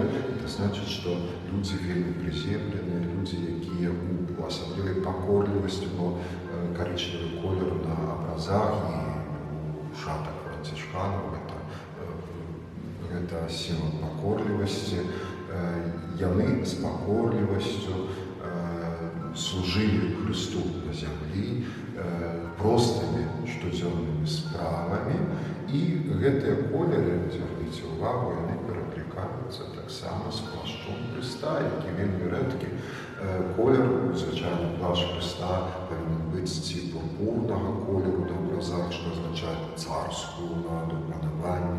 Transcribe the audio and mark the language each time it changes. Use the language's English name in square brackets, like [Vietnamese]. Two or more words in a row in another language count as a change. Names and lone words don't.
[Ukrainian] Це значить, що люди вельми приземлені, люди, які у особливій покорливості, бо коричневий колір на образах і у шатах францишканів, це символ покорливості. [Belarusian] Яны з покорливостю служили Христу на землі простими штодзённымі справами, і гэтыя колеры, звярніце ўвагу, яны пераклікаюцца таксама з плашчом Христа, які вельмі рэдкі. Колер, звычайна, плашч Христа павінен быць ці пурпурнага колеру на образах, што азначае царскую уладу, панаванне.